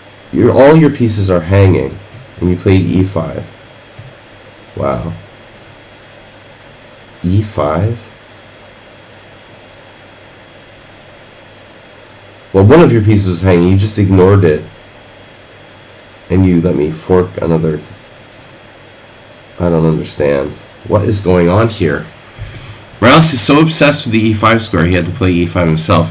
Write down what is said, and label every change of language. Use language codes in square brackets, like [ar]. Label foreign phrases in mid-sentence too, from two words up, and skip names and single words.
[en] all your pieces are hanging, and you played e5. Wow. e5? Well, one of your pieces was hanging. You just ignored it. And you let me fork another. I don't understand. What is going on here? Morales is so obsessed with the e5 square, he had to play e5 himself.